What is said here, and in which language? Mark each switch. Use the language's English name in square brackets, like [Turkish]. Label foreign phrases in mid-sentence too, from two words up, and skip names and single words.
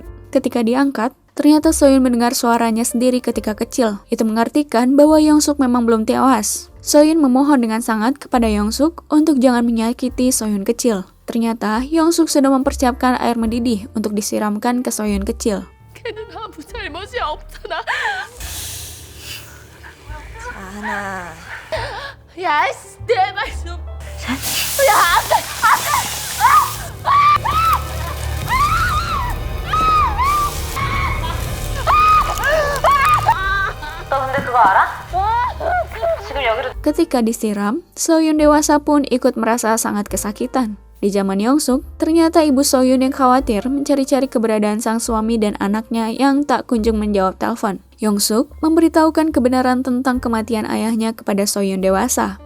[Indonesian] Ketika diangkat, ternyata Soyun mendengar suaranya sendiri ketika kecil. Itu mengartikan bahwa Yongsuk memang belum tewas. Soyun memohon dengan sangat kepada Yongsuk untuk jangan menyakiti Soyun kecil. Ternyata Yongsuk sudah mempersiapkan air mendidih untuk disiramkan ke Soyun kecil. [Korean] 걔는 아무 잘못이 없잖아. 하나 야, 씨, 내 말 좀. 야, 안 돼, 안 돼. 너 근데 그거 알아? 지금 여기로 [Indonesian] Ketika disiram, Soyun dewasa pun ikut merasa sangat kesakitan. Di zaman Yongsuk, ternyata ibu Soyun yang khawatir mencari-cari keberadaan sang suami dan anaknya yang tak kunjung menjawab telepon. Yongsuk memberitahukan kebenaran tentang kematian ayahnya kepada Soyun dewasa.